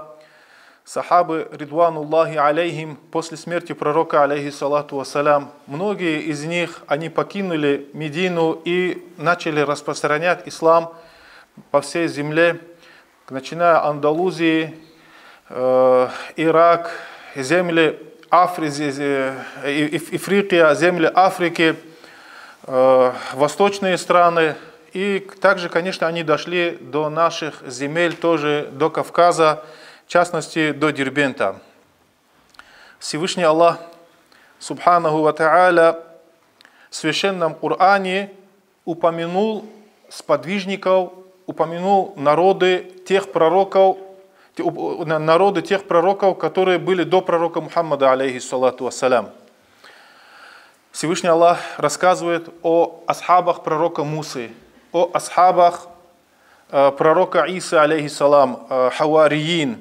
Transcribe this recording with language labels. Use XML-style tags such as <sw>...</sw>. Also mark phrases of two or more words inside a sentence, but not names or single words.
<ru>Сахабы,</ru> <ar>رضوان الله عليهم,</ar> <ru>после смерти пророка,</ru> <ar>عليه الصلاة والسلام,</ar> <ru>многие из них, они покинули Медину и начали распространять ислам по всей земле, начиная Андалузии, Ирак, земли Ифрикия, земли Африки, восточные страны. И также, конечно, они дошли до наших земель, тоже до Кавказа, в частности, до Дербента. Всевышний Аллах,</ru> <ar>سبحانه وتعالى,</ar> <ru>в Священном Коране упомянул сподвижников, упомянул народы тех пророков, которые были до пророка Мухаммада,</ru> <ar>عليه الصلاة والسلام.</ar> <ru>Всевышний Аллах рассказывает о асхабах пророка Мусы, о асхабах пророка Исы, алейхиссалам, хавариин.</ru>